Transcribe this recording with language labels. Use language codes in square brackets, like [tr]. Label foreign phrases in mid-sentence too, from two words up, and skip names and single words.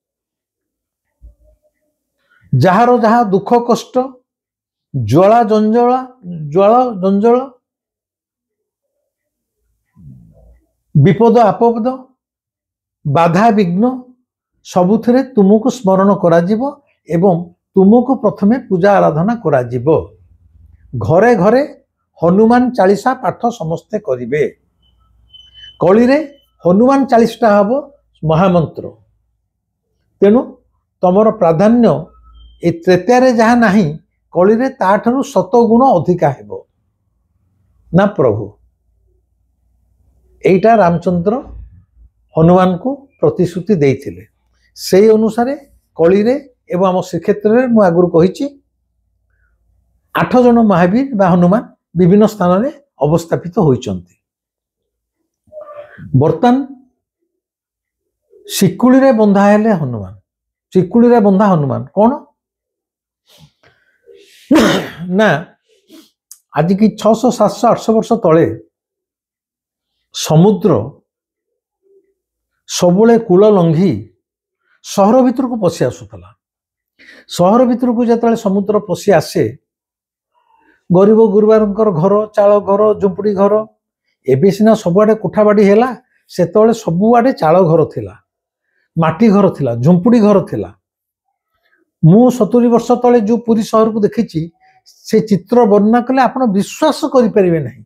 [or] ଯାହାର ଯାହା ଦୁଃଖ କଷ୍ଟ, ଜ୍ୱାଳା ଜଞ୍ଜାଳ, ବିପଦ ଆପଦ, ବାଧା ବିଘ୍ନ ସବୁଥିରେ ତୁମକୁ ସ୍ମରଣ କରା ଯିବ ଏବଂ ତୁମକୁ ପ୍ରଥମେ ପୂଜା ଆରାଧନା କରା ଯିବ। ଘରେ ଘରେ ହନୁମାନ ଚାଳିଶା ପାଠ ସମସ୍ତେ କରିବେ। କଳି ରେ ହନୁମାନ ଚାଳିଶା ହବ ମହାମନ୍ତ୍ର। ତେଣୁ ତମର ପ୍ରାଧାନ୍ୟ ଏ ତ୍ରେତାରେ ଯାହା ନାହିଁ, କଳି ରେ ତାଠାରୁ 100 ଗୁଣ ଅଧିକା ହେବ ନା ପ୍ରଭୁ। ଏଇଟା ରାମଚନ୍ଦ୍ର ହନୁମାନ କୁ ପ୍ରତିଶ୍ରୁତି ଦେଇଥିଲେ। ସେଇ ଅନୁସାରେ କଳି ରେ ଏବଂ ଆମ ଶ୍ରୀକ୍ଷେତ୍ର ରେ ମୁଁ ଆଗରୁ କହିଛି 8 ଜଣ ମହାବୀର ବା ହନୁମାନ ବିଭିନ୍ନ ସ୍ଥାନ ରେ ଅବସ୍ଥାପିତ ହୋଇଛନ୍ତି। ବର୍ତ୍ତମାନ ଶିକୁଳି ରେ ବନ୍ଧା ହେଲେ ହନୁମାନ, ଶିକୁଳି ରେ ବନ୍ଧା ହନୁମାନ କଣ ନା, ଆଜ କି 600 700 800 ବର୍ଷ ତଳେ ସମୁଦ୍ର ସବୁଳେ କୂଳ ଲଙ୍ଘି ସହର ଭିତର କୁ ପଶି ଆସୁଲା। ସହର ଭିତର କୁ ଯେତେଲେ ସମୁଦ୍ର ପଶି ଆସେ, ଗରିବ ଗୁରୁବାଙ୍କର ଘର, ଚାଳ ଘର, ଝୁମ୍ପୁଡ଼ି ଘର, ଏବେ ସିନା ସବୁଆଡେ କୋଠାବାଡ଼ି ହେଲା, ସେତେଲେ ସବୁଆଡେ ଚାଳ ଘର ଥିଲା, ମାଟି ଘର ଥିଲା, ଝୁମ୍ପୁଡ଼ି ଘର ଥିଲା। ମୁଁ 70 ବର୍ଷ ତଳେ ଯୋ ପୁରୀ ସହର କୁ ଦେଖିଛି, ସେ ଚିତ୍ର ବର୍ଣ୍ଣନା କଲେ ଆପଣ ବିଶ୍ୱାସ କରି ପାରିବେ ନାହିଁ।